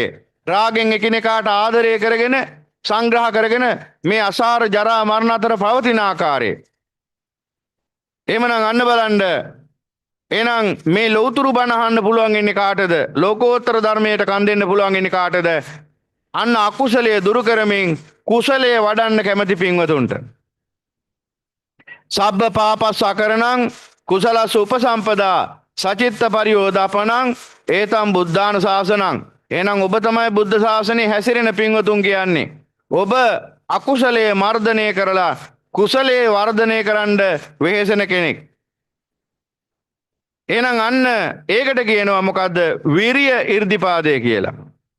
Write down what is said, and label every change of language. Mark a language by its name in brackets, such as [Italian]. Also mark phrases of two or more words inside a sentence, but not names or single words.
[Sinhala] රාගෙන් එකිනෙකාට ආදරය කරගෙන සංග්‍රහ කරගෙන මේ අසාර ජරා මරණ අතර පවතින ආකාරය. එහෙමනම් අන්න බලන්න. එහෙනම් මේ ලෞතුරු බණ අහන්න පුළුවන් ඉන්නේ කාටද? ලෝකෝත්තර ධර්මයට කන් දෙන්න පුළුවන් ඉන්නේ කාටද? අන්න අකුසලයේ දුරු කරමින් කුසලයේ වඩන්න කැමති පින්වතුන්ට. [Pali] සබ්බ පාපස් අකරණං කුසලස් උපසම්පදා සචිත්ත පරියෝදාපනං ඒතම් බුද්ධාන ශාසනං. [Sinhala] එහෙනම් ඔබ තමයි බුද්ධ ශාසනයේ හැසිරෙන පින්වතුන් කියන්නේ. ඔබ අකුසලයේ මර්ධනය කරලා කුසලයේ වර්ධනය කරන්න වෙහෙසෙන කෙනෙක්. එහෙනම් අන්න ඒකට කියනවා මොකද්ද? විරිය irdipaadය කියලා.